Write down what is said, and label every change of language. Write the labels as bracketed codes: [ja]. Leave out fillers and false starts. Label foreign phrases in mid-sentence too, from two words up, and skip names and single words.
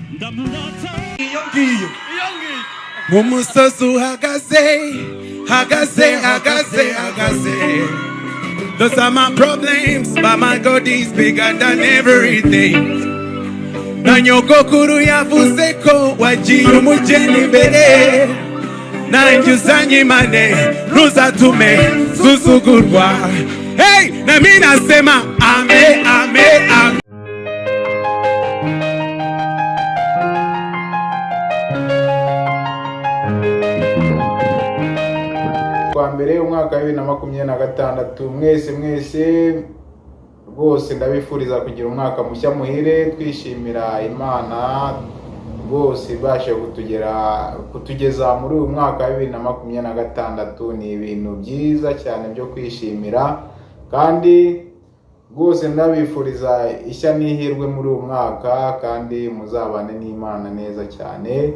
[rw] Umusozi uhagaze. [en] Those are my problems, but my God is bigger than everything. [rw] Na nyogokuru yavuze ko wagiye umugeni imbere, nanjye uzanyimane ntuzatume susugurwa. [sw] Hey, na mimi nasema ame. [rw] Kwa mbere umwaka wa 2026 mwese rwose ndabifuriza kugira umwaka mushya muhire, twishimira Imana rwose ibashe kutugeza muri uyu mwaka wa 2026. Ni ibintu byiza cyane byo kwishimira, kandi rwose ndabifuriza ishya n'ihirwe muri uyu mwaka, kandi muzabane n'Imana neza cyane.